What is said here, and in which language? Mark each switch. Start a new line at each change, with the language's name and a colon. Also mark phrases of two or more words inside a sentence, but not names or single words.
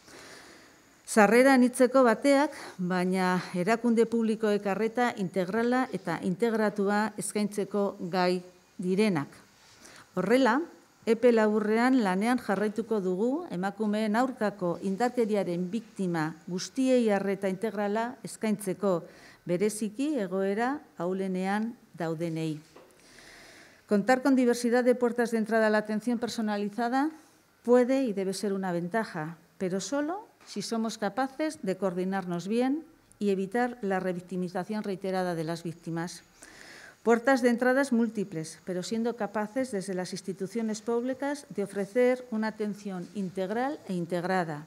Basque: Sarrera anitzeko bateak, baina erakunde publikoek arreta integrala eta integratua eskaintzeko gai direnak. Horrela, epe laburrean lanean jarraituko dugu emakumeen aurkako indarkeriaren biktima guztiei arreta integrala eskaintzeko bereziki egoera ahulenean daudenei.
Spanish: Contar con diversidad de puertas de entrada a la atención personalizada puede y debe ser una ventaja, pero solo si somos capaces de coordinarnos bien y evitar la revictimización reiterada de las víctimas. Puertas de entradas múltiples, pero siendo capaces desde las instituciones públicas de ofrecer una atención integral e integrada.